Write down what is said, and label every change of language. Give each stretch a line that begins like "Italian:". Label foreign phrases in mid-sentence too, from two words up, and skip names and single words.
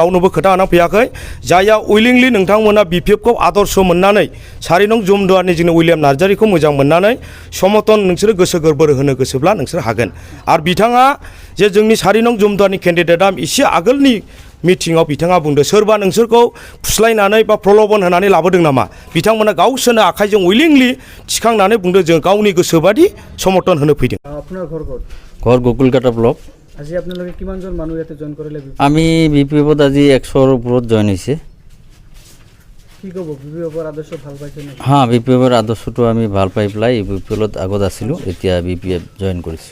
Bodo: रावनोबो खोथा होना फैयाखै जायहा उइलिंलि नोंथांमोना बिपिएफखौ आदर्श मोननानै 4 नं जुमदुवारनि जोंनि उइलियाम नार्जारीखौ मोजां मोननानै समर्थन नोंसोरो गोसो गोरबोर होनो गोसोब्ला नोंसोर हागोन आरो बिथाङा जे जोंनि 4 नं जुमदुवारनि केन्डिडेटआ एसे आगोलनि मिटिङाव बिथाङा बुंदों सोरबा नोंसोरखौ फुस्लायनानै बा प्रलबन होनानै लाबोदों नामा बिथांमोना गावसोरनो आखाइजों उइलिंलि थिखांनानै बुंदों जों गावनि गोसोबादि समर्थन होनो फैदों
Assamese: আপনার ঘর ঘর গোকুলকাটা ব্লক আজি আপোনালোকে কিমানজন মানুহ ইয়াতে জয়েন কৰিলে আমি বিপিএফত আজি 100ৰ ওপৰত জয়েন হৈছে কি ক'ব বিপিএফৰ আদৰ্শ ভাল পাইছে নে হ্যাঁ বিপিএফৰ আদৰ্শটো আমি ভাল পাই পেলাই বিপিএলত আগত আছিলোঁ এতিয়া বিপিএফ জয়েন কৰিছোঁ